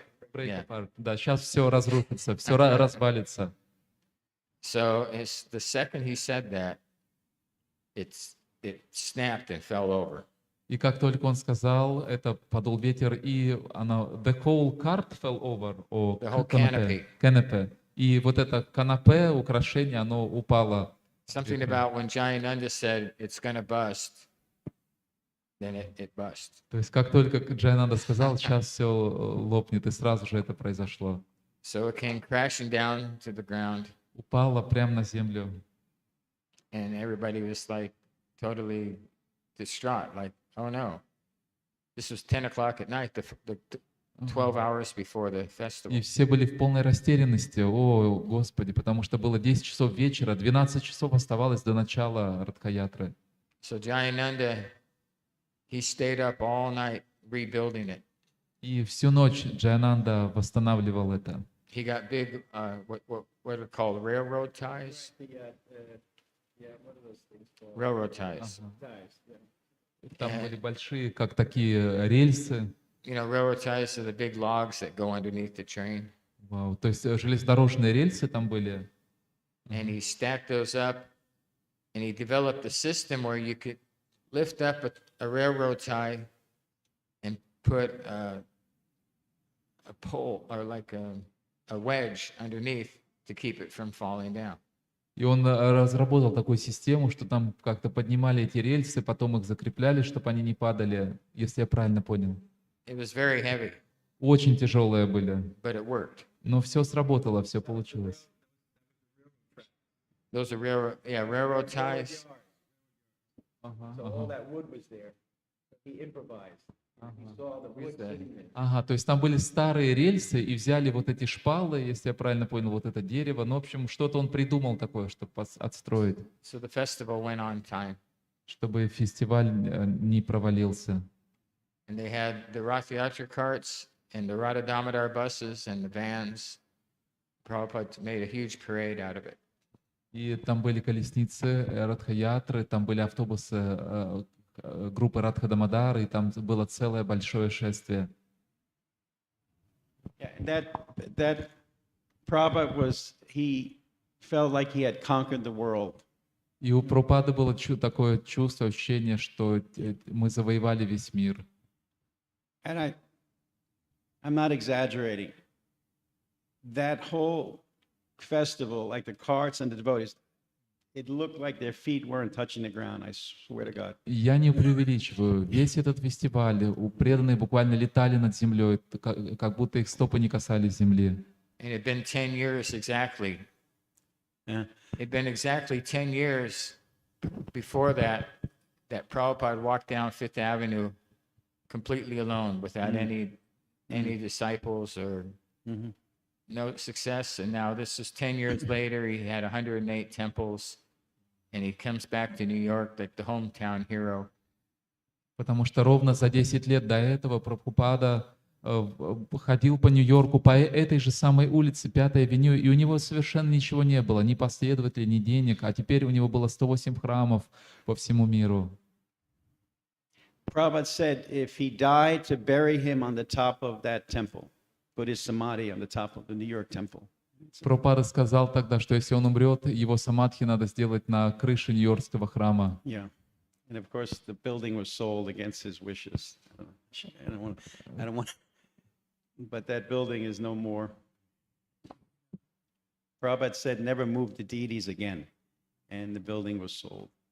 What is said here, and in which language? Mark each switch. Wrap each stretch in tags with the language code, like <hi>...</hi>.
<en>Break Yeah. apart.</en> <ru>Да, сейчас все разрушится, все развалится.</ru> <en>so. The second he said that, it snapped and fell over.</en> <ru>И как только он сказал, это подул ветер, и она,</ru> <en>the whole cart fell over,</en> <ru>о,</ru> <en>The whole canopy, canopy.</en> <ru>И вот это канапе, украшение, оно упало.</ru> <en>Something about when Jayananda said it's going to bust, then it bust.</en> <ru>То есть как только Джайананда сказал, сейчас все лопнет, и сразу же это произошло.</ru> <en>So it came crashing down to the ground,</en> <ru>Упало прямо на землю.</ru> <en>and everybody was like totally distraught, like, oh no. This was 10 o'clock at night, the 12 hours before the festival.</en> <ru>И все были в полной растерянности, о Господи, потому что было 10 часов вечера, 12 часов оставалось до начала Радхаятры.</ru> <en>So Jayananda, he stayed up all night rebuilding it.</en> <ru>И всю ночь Джайананда восстанавливал это.</ru> <en>He got big, what are called railroad ties? Railroad ties.</en> <ru>Там были большие, как такие рельсы.</ru> <en>You know, railroad ties are the big logs that go underneath the train.</en> <ru>Вау. То есть железнодорожные рельсы там были.</ru> <en>And he stacked those up, and he developed a system where you could lift up a railroad tie and put a pole or like a wedge underneath to keep it from falling down.</en> <ru>И он разработал такую систему, что там как-то поднимали эти рельсы, потом их закрепляли, чтобы они не падали, если я правильно понял.</ru> <en>It was very heavy,</en> <ru>Очень тяжелые были.</ru> <en>but it worked.</en> <ru>Но все сработало, все получилось.</ru> <en>Those are railroad ties. that wood was there. He improvised. He saw the wood sitting there.</en> <ru>Ага, то есть там были старые рельсы, и взяли вот эти шпалы, если я правильно понял, вот это дерево. Ну, в общем, что-то он придумал такое, чтобы отстроить,</ru> <en>So the festival went on time.</en> <ru>чтобы фестиваль не провалился.</ru> <en>And they had the Rath Yatra carts and the Radha Damodar buses and the vans. Prabhupada made a huge parade out of it.</en> <ru>И там были колесницы Радхаятры, там были автобусы группы Радха Дамодар, и там было целое большое шествие.</ru> <en>Yeah, that Prabhupada he felt like he had conquered the world.</en> <ru>И у Прабхупады было такое чувство, ощущение, что мы завоевали весь мир.</ru> <en>And I'm not exaggerating. That whole festival, like the carts and the devotees, it looked like their feet weren't touching the ground, I swear to God.</en> <ru>Я не преувеличиваю. Весь этот фестиваль, у преданные буквально летали над землей, как будто их стопы не касались земли.</ru> <en>And it had been 10 years exactly. Yeah. It had been exactly 10 years before that Prabhupada walked down Fifth Avenue completely alone without any disciples or no success. And now this is 10 years later. He had 108 temples, and he comes back to New York like the hometown hero.</en> <ru>Потому что ровно за 10 лет до этого Прабхупада ходил по Нью-Йорку, по этой же самой улице, 5-й авеню, и у него совершенно ничего не было, ни последователей, ни денег, а теперь у него было 108 храмов по всему миру.</ru> <en>Prabhupada said if he died, to bury him on the top of that temple, put his samadhi on the top of the New York temple.</en> <ru>Прабхупада сказал тогда, что если он умрет, его самадхи надо сделать на крыше Нью-Йоркского храма.</ru> <en>Yeah. And of course, the building was sold against his wishes. I don't want, but that building is no more. Prabhupada said never move the deities again, and the building was sold.</en>